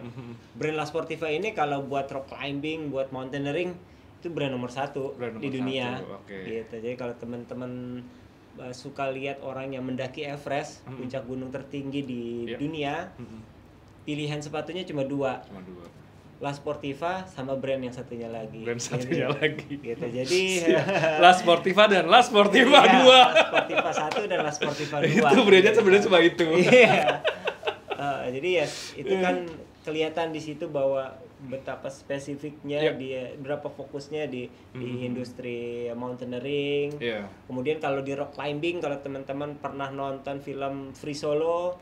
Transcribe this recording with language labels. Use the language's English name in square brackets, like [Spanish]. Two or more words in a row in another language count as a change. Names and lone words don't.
[Indonesian] Brand La Sportiva ini kalau buat [English] rock climbing, [Indonesian] buat mountaineering itu brand nomor 1 di dunia. Gitu. Jadi kalau teman-teman suka lihat orang yang mendaki Everest, puncak gunung tertinggi di dunia, pilihan sepatunya cuma 2. La Sportiva sama brand yang satunya lagi. Gitu. Jadi La Sportiva dan La Sportiva 2. La Sportiva 1 dan La Sportiva 2. Itu brandnya sebenarnya cuma itu. Iya. Jadi ya itu kan kelihatan di situ bahwa betapa spesifiknya dia, berapa fokusnya di industri mountaineering. Kemudian kalau di [English] rock climbing, [Indonesian] kalau teman-teman pernah nonton film Free Solo.